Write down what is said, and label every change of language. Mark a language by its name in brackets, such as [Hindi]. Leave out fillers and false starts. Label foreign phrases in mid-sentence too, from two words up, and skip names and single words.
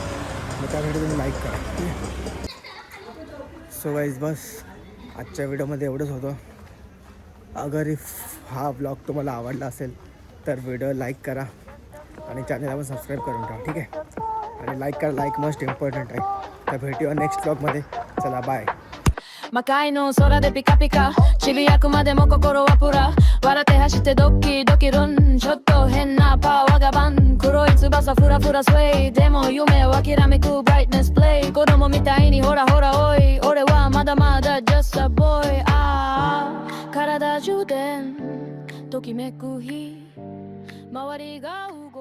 [Marathi] मग त्यासाठी तुम्ही लाईक करा. [English] so guys [Marathi] बस आजच्या व्हिडिओमध्ये एवढंच होतं. अगर इफ हा ब्लॉग तुम्हाला आवडला असेल तर व्हिडिओ लाईक करा आणि चॅनलला पण सबस्क्राईब करून ठेवा, ठीक आहे. आणि लाईक करा, [English] like most important [Marathi] आहे. तर भेटूया नेक्स्ट ब्लॉगमध्ये. चला बाय. [Japanese] 魔界の空でピカピカちびやくまでも心はプラ笑って走ってドキドキルンちょっと変なパワーがバン黒い翼フラフラスウェイでも夢を諦めくブライトネスプレイ子供みたいにほらほらおい俺はまだまだ [English] just a boy [Japanese] ああ体充電ときめく日周りが